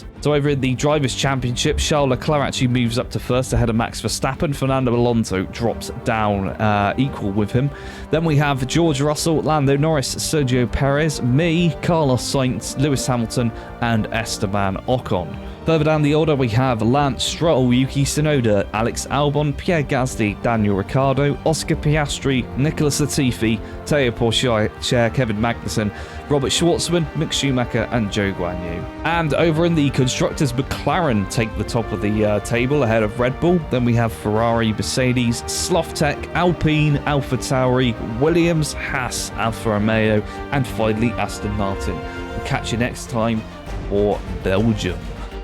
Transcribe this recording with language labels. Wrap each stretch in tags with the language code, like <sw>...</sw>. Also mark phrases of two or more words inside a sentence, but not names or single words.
<en>So over in the Drivers' Championship, Charles Leclerc actually moves up to first ahead of Max Verstappen. Fernando Alonso drops down equal with him. Then we have George Russell, Lando Norris, Sergio Perez, me, Carlos Sainz, Lewis Hamilton, and Esteban Ocon. Further down the order, we have Lance Stroll, Yuki Tsunoda, Alex Albon, Pierre Gasly, Daniel Ricciardo, Oscar Piastri, Nicholas Latifi, Teo Pourchaire, Kevin Magnussen, Robert Schwartzman, Mick Schumacher, and Zhou Guanyu. And over in the Constructors, McLaren take the top of the table ahead of Red Bull. Then we have Ferrari, Mercedes, Slothz, Alpine, AlphaTauri, Williams, Haas, Alfa Romeo, and finally Aston Martin. We'll catch you next time for Belgium.</en>